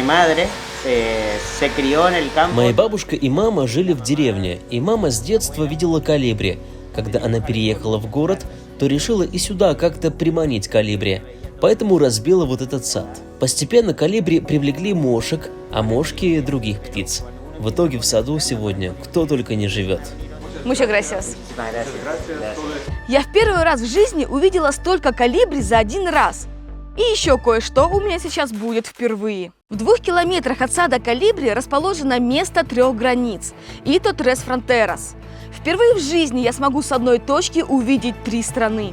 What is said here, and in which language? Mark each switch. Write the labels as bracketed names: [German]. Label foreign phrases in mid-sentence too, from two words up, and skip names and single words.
[Russian] Моя бабушка и мама жили в деревне, и мама с детства видела колибри. Когда она переехала в город, то решила и сюда как-то приманить колибри, поэтому разбила вот этот сад. Постепенно колибри привлекли мошек, а мошки – других птиц. В итоге в саду сегодня кто только не живет. [Spanish] Muchas gracias. [Russian] Я в первый раз в жизни увидела столько колибри за один раз. И еще кое-что у меня сейчас будет впервые. В 2 километрах от сада колибри расположено место 3 границ – Ито Tres Fronteras. Впервые в жизни я смогу с одной точки увидеть 3 страны.